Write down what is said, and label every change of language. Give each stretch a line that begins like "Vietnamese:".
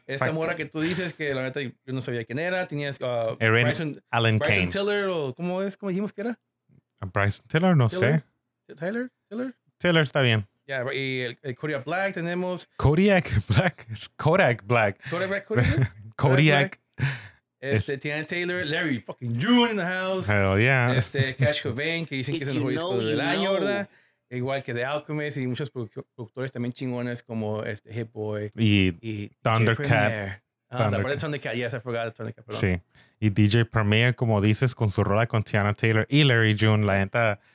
Spanish: Esta morra que tú dices, que la neta yo no sabía quién era. Tenías a Bryson Tiller, o ¿cómo dijimos que era? A Bryson Tiller, no sé. ¿Tyler? Tiller está bien. Yeah, y el Kodiak Black tenemos. Kodiak Black. Kodiak Black. Kodiak Black. Kodiak. Kodiak. Este,
English: Tiana Taylor, Larry fucking June in the house. Hell yeah.
Spanish: Este, Cash Cobain, que dicen que es el mejor disco del año, ¿verdad? Igual que The Alchemist y muchos productores también chingones como este Hit Boy. Y Thundercat.
English: Thundercat, yes, I forgot Thundercat,
Spanish: perdón. Sí. Y DJ Premier, como dices, con su rola con Tiana Taylor y Larry June, la neta.